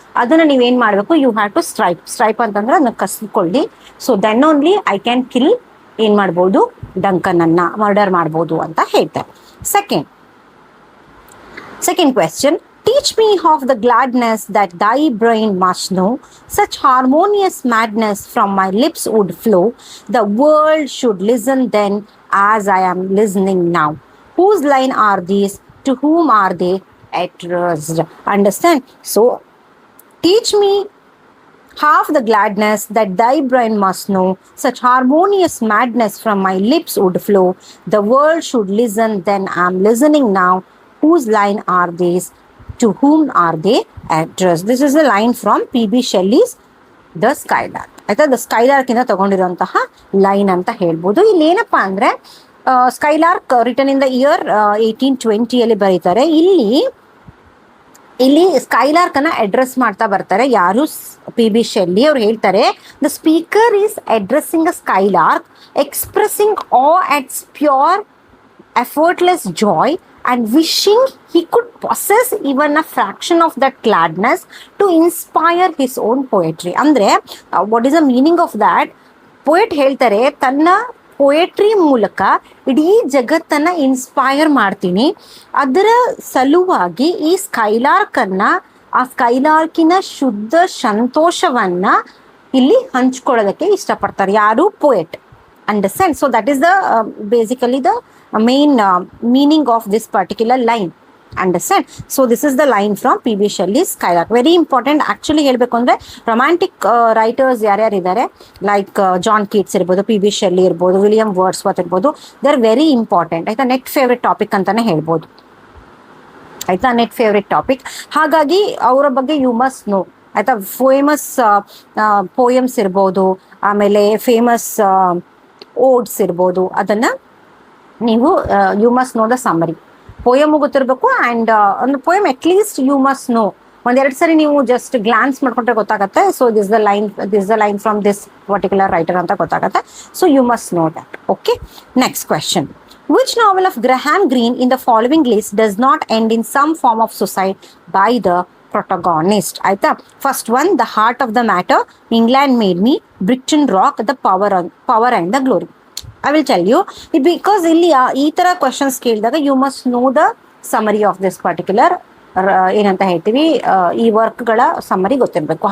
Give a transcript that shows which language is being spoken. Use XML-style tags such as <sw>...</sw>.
<kn>ಅದನ್ನ ನೀವೇನ್ ಮಾಡ್ಬೇಕು,</kn> <en>you have to stripe</en> <kn>ಅಂತಂದ್ರೆ ಅದನ್ನ ಕಸ್ಕೊಳ್ಳಿ.</kn> <en>so then only I can kill,</en> <kn>ಏನ್ ಮಾಡ್ಬೋದು, ಡಂಕನ್ ಅನ್ನ ಮರ್ಡರ್ ಮಾಡ್ಬೋದು ಅಂತ ಹೇಳ್ತಾರೆ.</kn> <en>Second question. Teach me of the gladness that thy brain must know, such harmonious madness from my lips would flow. The world should listen then as I am listening now. Whose line are these? To whom are they addressed? Understand? So, teach me half the gladness that thy brain must know, such harmonious madness from my lips would flow. The world should listen then I am listening now. Whose line are these? To whom are they addressed? This is a line from P.B. Shelley's The Skylark.</en> <kn>ಆಯ್ತಾ, the ಸ್ಕೈಲಾರ್ಕ್ ಇಂದ ತಗೊಂಡಿರುವಂತಹ line ಅಂತ ಹೇಳ್ಬೋದು. ಇಲ್ಲಿ ಏನಪ್ಪ ಅಂದ್ರೆ ಸ್ಕೈಲಾರ್ಕ್</kn> <en>written in the year 1820</en> <kn>ಬರೀತಾರೆ. ಇಲ್ಲಿ ಸ್ಕೈಲಾರ್ಕ್ ಅನ್ನ ಅಡ್ರೆಸ್ ಮಾಡ್ತಾ ಬರ್ತಾರೆ. ಯಾರು? P.B. Shelley. ಅವ್ರು ಹೇಳ್ತಾರೆ,</kn> <en>The speaker is addressing a skylark, expressing awe at its pure effortless joy and wishing he could possess even a fraction of that gladness to inspire his own poetry.</en> <kn>ಅಂದ್ರೆ</kn> <en>what is the meaning of that?</en> <kn>poet ಹೇಳ್ತಾರೆ, ತನ್ನ poetry ಮೂಲಕ ಇಡೀ ಜಗತ್ತನ್ನ inspire ಮಾಡ್ತೀನಿ, ಅದರ ಸಲುವಾಗಿ ಈ ಸ್ಕೈಲಾರ್ಕ್ ಅನ್ನ, ಆ ಸ್ಕೈಲಾರ್ಕಿನ ಶುದ್ಧ ಸಂತೋಷವನ್ನ ಇಲ್ಲಿ ಹಂಚ್ಕೊಳ್ಳೋದಕ್ಕೆ ಇಷ್ಟಪಡ್ತಾರೆ. ಯಾರು? Poet.</kn> <en>Understand? So that is the basically the main meaning of this particular line. Understand? So this is the line from P.B. Shelley's Skylark. Very important.</en> <kn>Actually ಹೇಳ್ಬೇಕು ಅಂದ್ರೆ ರೊಮ್ಯಾಂಟಿಕ್ ರೈಟರ್ಸ್ ಯಾರ್ಯಾರು ಇದ್ದಾರೆ, ಲೈಕ್ ಜಾನ್ ಕೀಟ್ಸ್ ಇರ್ಬೋದು, P.B. Shelley ಇರ್ಬೋದು, William Wordsworth ಇರ್ಬೋದು,</kn> <en>They are very important.</en> <kn>ಆಯ್ತಾ, net favourite topic ಅಂತಾನೆ ಹೇಳ್ಬೋದು. ಆಯ್ತಾ, ನೆಟ್ ಫೇವ್ರೆಟ್ ಟಾಪಿಕ್. ಹಾಗಾಗಿ ಅವರ ಬಗ್ಗೆ</kn> <en>You must know.</en> <kn>ಆಯ್ತಾ, ಫೇಮಸ್ ಪೋಯಮ್ಸ್ ಇರ್ಬೋದು, ಆಮೇಲೆ ಫೇಮಸ್ ಓಡ್ಸ್ ಇರ್ಬೋದು, ಅದನ್ನ ನೀವು</kn> <en>You must know the summary.</en> <kn>Poem ಗೊತ್ತಿರಬೇಕು, ಆ್ಯಂಡ್ ಒಂದು poem</kn> <en>at least you must know</en> <kn>ಒಂದೆರಡು ಸರಿ ನೀವು ಜಸ್ಟ್ ಗ್ಲಾನ್ಸ್ ಮಾಡ್ಕೊಂಡ್ರೆ ಗೊತ್ತಾಗುತ್ತೆ.</kn> <en>so this the line from this particular writer</en> <kn>ಅಂತ ಗೊತ್ತಾಗುತ್ತೆ.</kn> <en>So you must know that. Okay, next question. Which novel of Graham Greene in the following list does not end in some form of suicide by the protagonist? ಆಯ್ತಾ, first one the heart of the matter, England made me, Brighton rock, the power and the glory. I will tell you, because</en> <kn>ಇಲ್ಲಿ ಈ ತರ questions ಕೇಳಿದಾಗ</kn> <en>you must know the summary of this particular</en> <kn>ಏನಂತ ಹೇಳ್ತೀವಿ, ಈ ವರ್ಕ್ಗಳ summary ಗೊತ್ತಿರಬೇಕು.</kn>